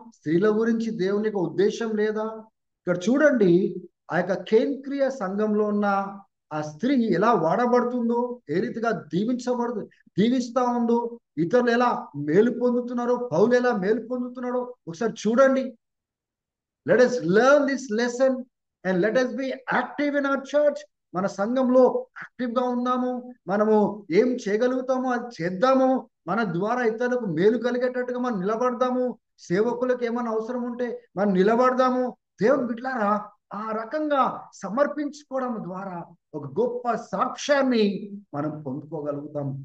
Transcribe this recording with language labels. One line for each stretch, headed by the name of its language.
Telugu: స్త్రీల గురించి దేవునికి ఉద్దేశం లేదా? ఇక్కడ చూడండి, ఆ యొక్క కేంద్రీయ సంఘంలో ఉన్న ఆ స్త్రీ ఎలా వాడబడుతుందో, ఏ రీతిగా దీవిస్తా ఉందో, ఇతరులు ఎలా మేలు పొందుతున్నారో, పౌలు ఎలా మేలు పొందుతున్నాడో ఒకసారి చూడండి.
English: Let us learn this lesson and let us be active in our church.
Telugu: మన సంఘంలో యాక్టివ్ గా ఉన్నాము, మనము ఏం చేయగలుగుతామో అది చేద్దాము, మన ద్వారా ఇతరులకు మేలు కలిగేటట్టుగా మనం నిలబడదాము, సేవకులకు ఏమైనా అవసరం ఉంటే మనం నిలబడదాము. దేవుని బిడ్డలారా, ఆ రకంగా సమర్పించుకోవడం ద్వారా ఒక గొప్ప సాక్ష్యాన్ని మనం పొందుకోగలుగుతాం.